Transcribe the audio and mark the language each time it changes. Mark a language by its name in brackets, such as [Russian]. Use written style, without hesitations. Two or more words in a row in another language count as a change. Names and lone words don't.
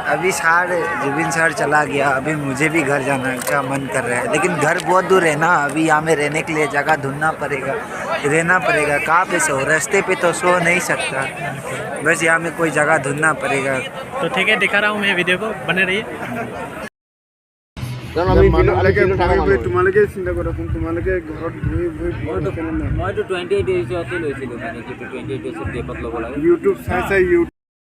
[Hindi] अभी जुबिन सर चला गया, अभी मुझे भी घर जाने का मन कर रहा है, लेकिन घर बहुत दूर है ना, अभी यहाँ में रहने के लिए जगह ढूंढना पड़ेगा, रहना पड़ेगा। कहाँ पे सो, रास्ते पे तो सो नहीं सकता, बस यहाँ में कोई जगह ढूंढना पड़ेगा। तो ठीक है, दिखा रहा हूँ मैं वीडियो को, बने रहिए। [Assamese] তোমালোকে চিন্তা কৰা, তোমালোকে ঘৰত মইতো 28 ডেজতে লৈছিলোঁ, মানে 28 ডেজত ডেপত ল'ব লাগে। ইউটিউব চাই